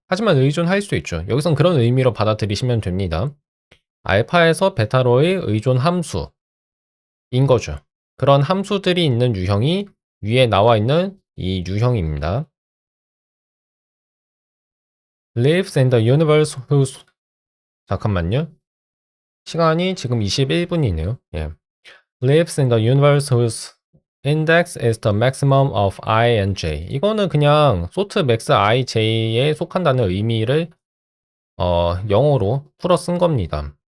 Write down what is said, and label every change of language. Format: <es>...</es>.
<ko>하지만 의존할 수도 있죠. 여기선 그런 의미로 받아들이시면 됩니다. 알파에서 베타로의 의존 함수인 거죠. 그런 함수들이 있는 유형이 위에 나와 있는 이 유형입니다.</ko> <en>lives in the universe whose</en> <ko>잠깐만요. 시간이 지금 21분이네요. 예.</ko> <en>lives in the universe whose index is the maximum of I and j.</en> <ko>이거는 그냥 sort max I, j에 속한다는 의미를 영어로 풀어 쓴 겁니다.</ko>